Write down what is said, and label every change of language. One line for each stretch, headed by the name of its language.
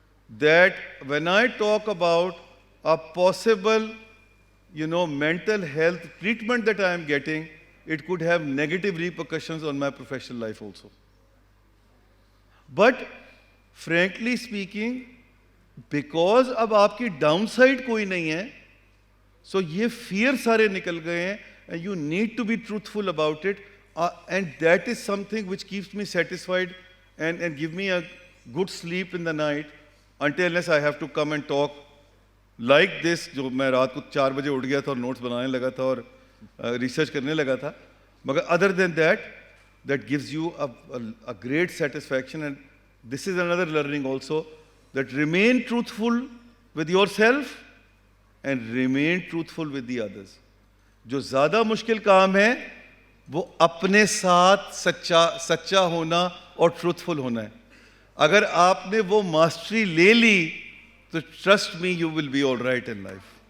English: that when I talk about a possible, mental health treatment that I am getting, it could have negative repercussions on my professional life also. But frankly speaking,
Urdu: because اب آپ کی down side کوئی نہیں ہے, سو یہ fair سارے نکل گئے ہیں,
English: and you need to be truthful about it, and that is something which keeps me satisfied and give me a good sleep in the night until unless I have to come and talk like this.
Urdu: جو میں رات کو 4 بجے اٹھ گیا تھا اور notice بنانے لگا تھا اور ریسرچ کرنے لگا تھا, مگر
English: other than that, that gives you a great satisfaction. And this is another learning also, that remain truthful with yourself and remain truthful with the others.
Urdu: جو زیادہ مشکل کام ہے وہ اپنے ساتھ سچا ہونا اور ٹروتھفل ہونا ہے. اگر آپ نے وہ ماسٹری لے لی تو
English: Trust me you will be all right in life.